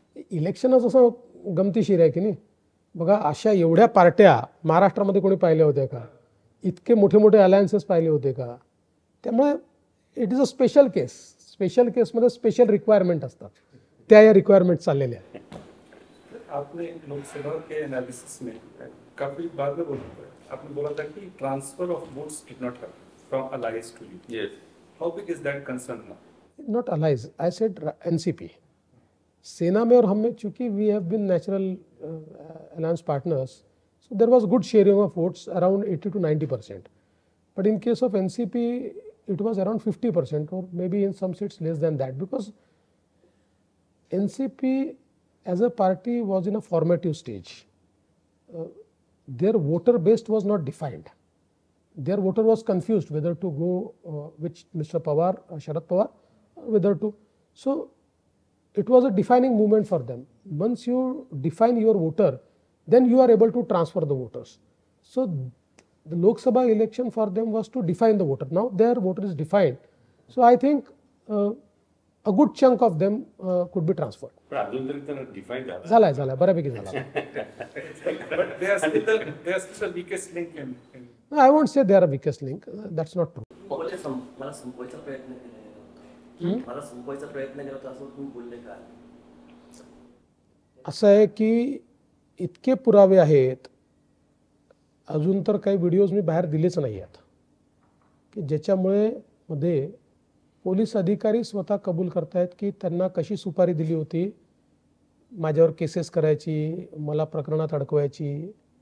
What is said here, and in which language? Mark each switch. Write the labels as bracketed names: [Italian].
[Marathi] इलेक्शनच असं गमतीशीर आहे की नाही. बघा, अशा एवढ्या पार्ट्या महाराष्ट्रामध्ये कोणी पाहिल्या होत्या का? इतके मोठे मोठे अलायन्सेस पाहिले होते का? त्यामुळे [English] It is a special case. [Marathi] Special केसमध्ये स्पेशल रिक्वायरमेंट असतात, त्या या रिक्वायरमेंट चाललेल्या आहेत. [Hindi] आपने लोकसभा के एनालिसिस में काफी बाद में आपने बोला था कि [English] Transfer of votes did not happen from alliance to you. Yes. How big is that concern now? Not allies, I said NCP. [Hindi] सेना में और हम में चूंकि [English] We have been natural alliance partners, so there was good sharing of votes around 80 to 90%. But in case of NCP it was around 50% or maybe in some seats less than that, because NCP as a party was in a formative stage. Their voter base was not defined. Their voter was confused whether to go with Mr. Pawar, Sharad Pawar, whether to. So it was a defining movement for them. Once you define your voter, then you are able to transfer the voters. So the Lok Sabha election for them was to define the voter. Now their voter is defined. So I think a good chunk of them could be transferred. [Marathi] पण अजून तरी त्यांना define झालाय बऱ्यापैकी झाला. [English] But they are still the weakest link in No, I won't say they are a weakest link. That's not true. [Marathi] मला संपवायचा प्रयत्न केला, मला संपवायचा प्रयत्न केला असं तुम्ही बोलले का? असं आहे की इतके पुरावे आहेत, अजून तर काही व्हिडिओज मी बाहेर दिलेच नाही आहेत की ज्याच्यामुळे मध्ये पोलीस अधिकारी स्वतः कबूल करतायत की त्यांना कशी सुपारी दिली होती, माझ्यावर केसेस करायची, मला प्रकरणात अडकवायची.